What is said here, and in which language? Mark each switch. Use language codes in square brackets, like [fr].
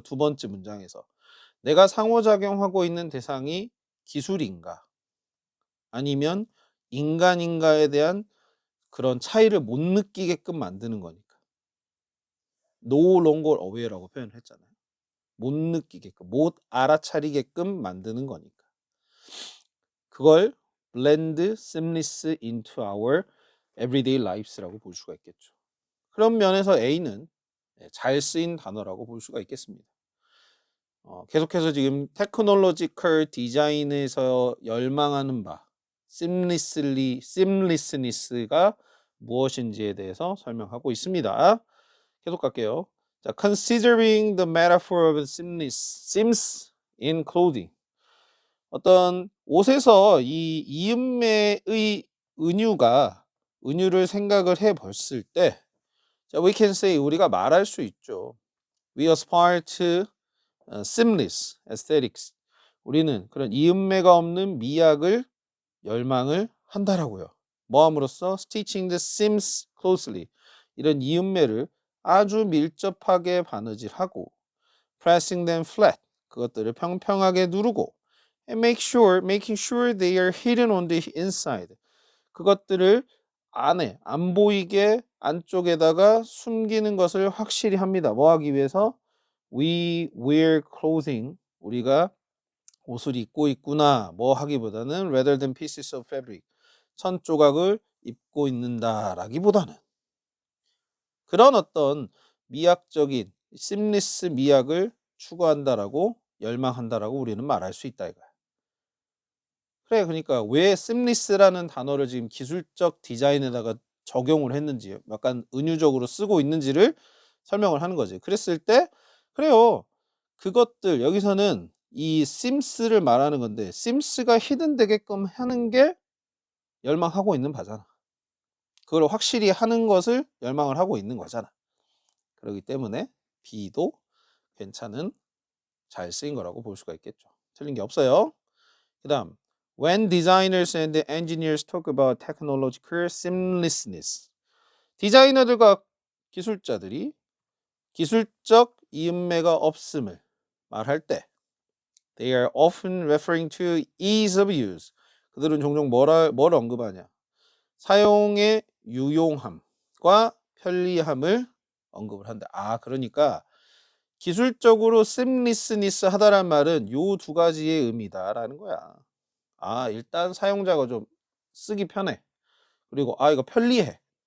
[ko] 두 번째 문장에서. 내가 상호작용하고 있는 대상이 기술인가 아니면 인간인가에 대한 그런 차이를 못 느끼게끔 만드는 거니까. [en] No longer aware [ko] 라고 표현을 했잖아요. 못 느끼게끔, 못 알아차리게끔 만드는 거니까. 그걸 [en] blend seamless into our everyday lives라고 [ko] 볼 수가 있겠죠. 그런 면에서 A는 잘 쓰인 단어라고 볼 수가 있겠습니다. 계속해서 지금 테크놀로지컬 디자인에서 열망하는 바 seamlessness가 무엇인지에 대해서 설명하고 있습니다. 계속 갈게요. [en] 자, considering the metaphor of seams in clothing. [ko] 어떤 옷에서 이 이음매의 은유를 생각을 해 봤을 때 자, [en] we can say [ko] 우리가 말할 수 있죠. [en] We aspire to seamless aesthetics. [ko] 우리는 그런 이음매가 없는 미학을 열망을 한다라고요. 뭐함으로써 [en] stitching the seams closely. [ko] 이런 이음매를 아주 밀접하게 바느질하고 pressing them flat. 그것들을 평평하게 누르고 [en] and making sure they are hidden on the inside. [ko] 그것들을 안에 안 보이게 안쪽에다가 숨기는 것을 확실히 합니다. 뭐 하기 위해서? [en] We wear clothing. [ko] 우리가 옷을 입고 있구나. 뭐 하기보다는 [en] rather than pieces of fabric. [ko] 천 조각을 입고 있는다라기보다는 그런 어떤 미학적인 심리스 미학을 추구한다라고 열망한다라고 우리는 말할 수 있다 이거야. 그래, 그러니까 왜 심리스라는 단어를 지금 기술적 디자인에다가 적용을 했는지, 약간 은유적으로 쓰고 있는지를 설명을 하는 거지. 그랬을 때 그래요. 그것들 여기서는 이 심스를 말하는 건데 심스가 히든되게끔 하는 게 열망하고 있는 바잖아. 그걸 확실히 하는 것을 열망을 하고 있는 거잖아. 그렇기 때문에 B도 괜찮은 잘 쓰인 거라고 볼 수가 있겠죠. 틀린 게 없어요. [en] 그 다음 When designers and engineers talk about technological seamlessness, [ko] 디자이너들과 기술자들이 기술적 이음매가 없음을 말할 때 [en] they are often referring to ease of use. [ko] 그들은 종종 뭘 언급하냐? 사용의 유용함과 편리함을 언급을 한다. 아, 그러니까 기술적으로 seamlessness 하다란 말은 요 두 가지의 의미다라는 거야. 아, 일단 사용자가 좀 쓰기 편해. 그리고 이거 편리해.